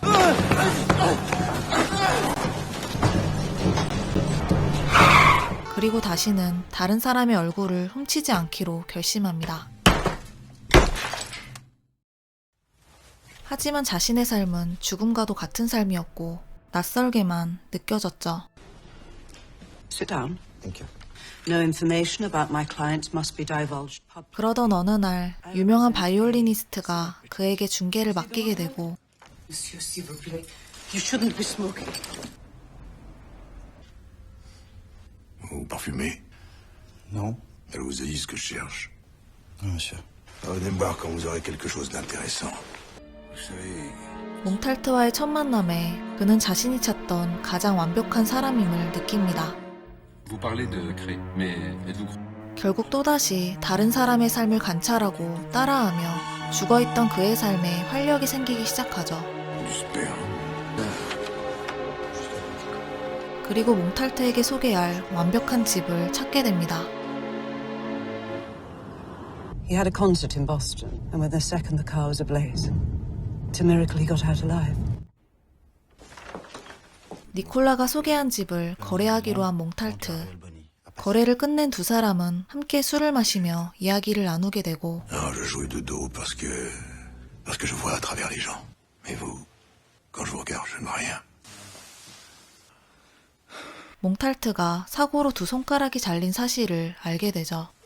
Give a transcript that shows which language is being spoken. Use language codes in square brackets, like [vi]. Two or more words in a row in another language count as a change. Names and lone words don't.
[ko] 그리고 다시는 다른 사람의 얼굴을 훔치지 않기로 결심합니다. 하지만 자신의 삶은 죽음과도 같은 삶이었고 낯설게만 느껴졌죠. [en] Sit down. Thank you. No information about my clients must be divulged publicly. [ko] 그러던 어느 날 유명한 바이올리니스트가 그에게 중계를 맡기게 되고 [fr] Monsieur, s'il vous plaît, [en] you shouldn't be smoking. [fr] Vous parfumez? Non, Elle vous a dit ce que je cherche. non, monsieur. Venez me voir quand vous aurez quelque chose d'intéressant. Vous savez, [ko] 몽탈트와의 첫 만남에 그는 자신이 찾던 가장 완벽한 사람임을 느낍니다. [fr] Vous parlez de Cré, mais êtes-vous... [ko] 결국 또다시 다른 사람의 삶을 관찰하고 따라하며 죽어있던 그의 삶에 활력이 생기기 시작하죠. [fr] j'espère. [ko] 그리고 몽탈트에게 소개할 완벽한 집을 찾게 됩니다. [en] He had a concert in Boston, and when the second the car was ablaze, it's a miracle he got out alive. [ko] 니콜라가 소개한 집을 거래하기로 한 몽탈트. 거래를 끝낸 두 사람은 함께 술을 마시며 이야기를 나누게 되고 [fr] Non, je jouais de dos parce que je vois à travers les gens. Mais vous, quand je vous regarde, je ne vois rien. [ko] 몽탈트가 사고로 두 손가락이 잘린 사실을 알게 되죠.